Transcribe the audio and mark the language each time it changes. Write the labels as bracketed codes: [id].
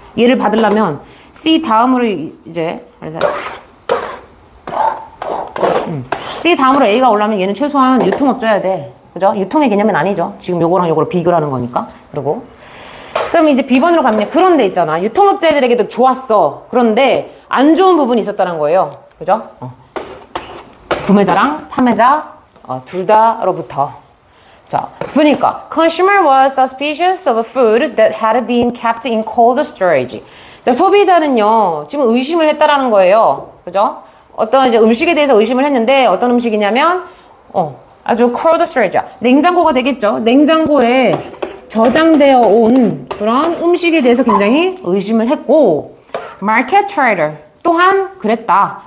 [ko] 얘를 받으려면 C 다음으로 이제 그래서 C 다음으로 A가 올라면 얘는 최소한 유통업자여야 돼. 그죠? 유통의 개념은 아니죠. 지금 요거랑 요거를 비교를 하는 거니까. 그리고 그럼 이제 B번으로 가면 그런 데 있잖아. 유통업자들에게도 좋았어. 그런데 안 좋은 부분이 있었다는 거예요. 그죠? 구매자랑 판매자 둘 다로부터. 자, 보니까 [en] consumer was suspicious of a food that had been kept in cold storage. [ko] 자, 소비자는요. 지금 의심을 했다라는 거예요. 그죠? 어떤 이제 음식에 대해서 의심을 했는데 어떤 음식이냐면 아주 cold storage 냉장고가 되겠죠. 냉장고에 저장되어 온 그런 음식에 대해서 굉장히 의심을 했고 market trader 또한 그랬다.